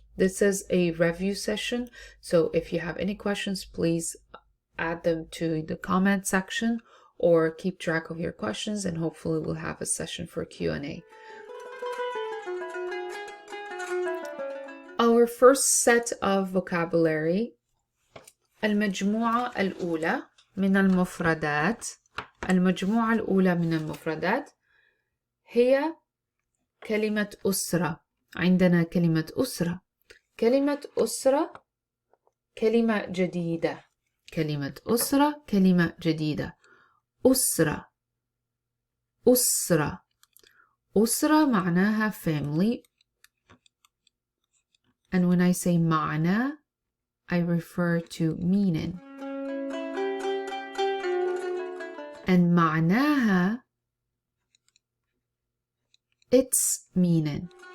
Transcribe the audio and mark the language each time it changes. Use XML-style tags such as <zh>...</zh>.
<en>This is a review session, so if you have any questions, please add them to the comment section or keep track of your questions, and hopefully we'll have a session for Q&A. Our first set of vocabulary</en> <ar>المجموعة الأولى من المفردات. المجموعة الأولى من المفردات هي كلمة أسرة. عندنا كلمة أسرة. كلمة أسرة كلمة جديدة. كلمة أسرة كلمة جديدة. أسرة. أسرة. أسرة معناها family.</ar> <en>And when I say معنى, I refer to meaning. And معناها, its meaning.</en>